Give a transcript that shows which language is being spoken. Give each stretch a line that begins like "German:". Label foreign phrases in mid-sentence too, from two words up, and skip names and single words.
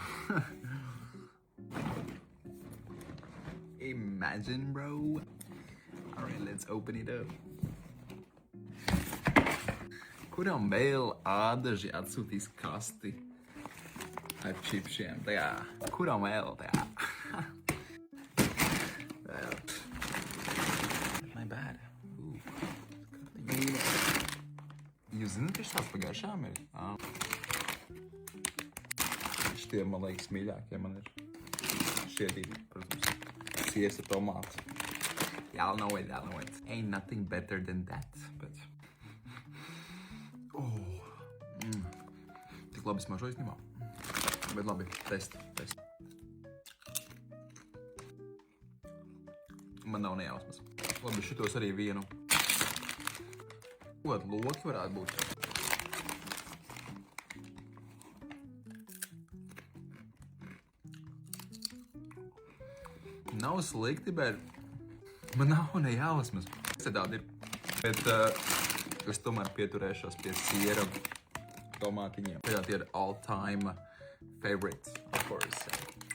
English: Imagine, bro. Alright, let's open it up.
Latvian: Kuram vēl ādaži atsūtīs kasti ar čipšiem? Tajā. Kuram vēl tajā?
English: My bad.
Latvian: Jūs zināt, ka šāds pagājušām ir? Šitie, man liekas, mīļākie man ir. Šie divi, protams. Siesa tomāti.
English: Y'all know it. Ain't nothing better than that, but...
Latvian: Tik labi smažo īstenībā. Bet labi, test. Man nav nejausmas. Labi, šitos arī vienu. Ko, loki varētu būt? Nav slikti, bet man nav nejausmas. Tādi ir. Bet es tomēr pieturēšos pie siera tomātiņiem. Tie ir
English: all-time favorites, of course.